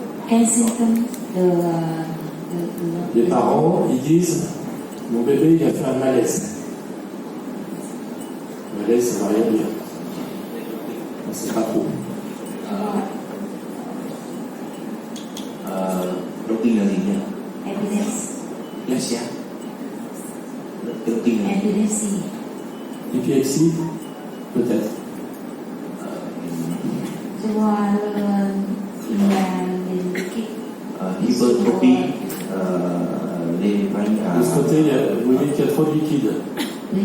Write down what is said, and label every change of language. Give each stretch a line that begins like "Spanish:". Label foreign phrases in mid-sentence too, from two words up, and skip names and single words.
French: Kensington Les parents, ils disent, mon bébé, il a fait un malaise. Malaise, ça ne veut rien dire. On ne sait pas trop.
Vietnamese: Động kinh là gì nhỉ?
English: Epilepsy.
Vietnamese: Động kinh là
English: Epilepsy.
French: Épilepsie, peut-être. Je vois il y a des
English: hypertrophy les
French: De ce côté, vous voyez qu'il y a trop de liquide. Oui.